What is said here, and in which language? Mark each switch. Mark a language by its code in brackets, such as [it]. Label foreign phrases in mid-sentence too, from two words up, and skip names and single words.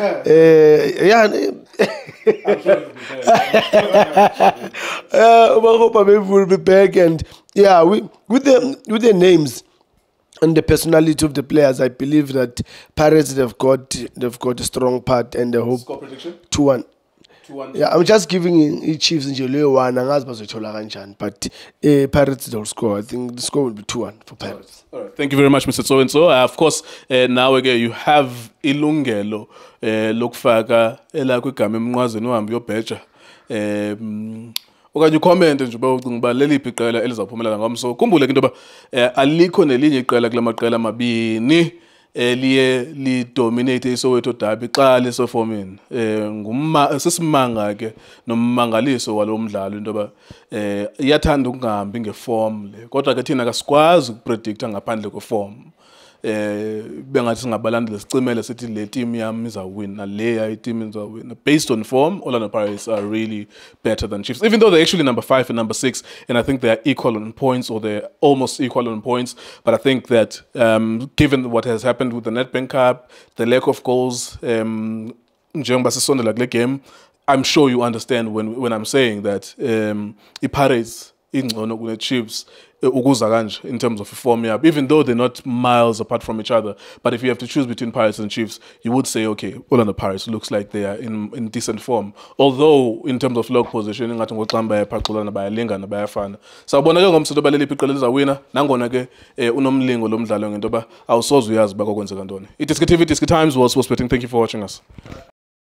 [en] Umakopa maybe will be back, and with the names and the personality of the players, I believe that Pirates they've got a strong part, and the hope. Score prediction? 2-1. Yeah, I'm just giving Chiefs in July 1 but Pirates they'll score. I think the score will be 2-1 for Pirates. All right. Thank you very much, Mr. Tso. And so, of course, now again you have [xh] ilungelo lokufaka elakwigama emnqwazeni uhambe uyobheja. Okanye ucommente nje uba ucinga uba leliphi iqela elizawuphumelela ngomso. Khumbule ke into yoba alikho nelinye iqela kula maqela amabini liye lidominate iSoweto Derby xa lisefomini. Sisimanga ke nommangaliso walo mdlalo into yoba iyathanda ukungahambi ngeform le, kodwa ke thina kasikwazi ukupredicta ngaphandle kweform. Bengathi singabalandeli sicimele sithi le team yami izawina, le team izawina. [en] Based on form, Orlando Pirates are really better than Chiefs, even though they're actually number 5 and number 6, and I think they're equal on points, or they're almost equal on points. But I think that given what has happened with the Nedbank Cup, the lack of goals, game, I'm sure you understand when I'm saying that Pirates ingcono Chiefs in terms of form, even though they're not miles apart from each other. But if you have to choose between Pirates and Chiefs, you would say, okay, Orlando Pirates looks like they are in decent form. Although in terms of log position, [xh] sawubona ke ngomso into baleli iqela lizawina, nangona ke unomlingo lo mdlalo ngento ba awusoze uyazi ba kokwenzeka ntoni. iDiskiTV, Diski Times, World Sports Betting. [en] Thank you for watching us.